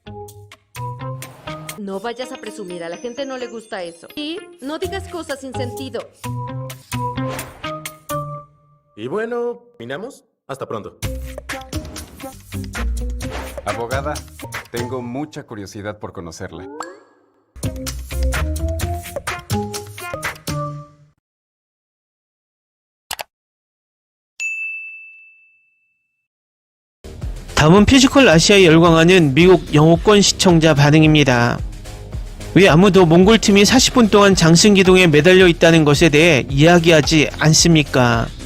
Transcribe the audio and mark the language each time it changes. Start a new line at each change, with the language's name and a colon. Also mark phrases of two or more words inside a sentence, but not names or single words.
Spanish: No vayas a presumir, a la gente no le gusta eso. Y no digas cosas sin sentido. Y bueno, ¿terminamos? Hasta pronto. Abogada, tengo mucha curiosidad por conocerla.
Korean: 다음은 피지컬 아시아에 열광하는 미국 영어권 시청자 반응입니다. 왜 아무도 몽골팀이 40분 동안 장승기둥에 매달려 있다는 것에 대해 이야기하지 않습니까?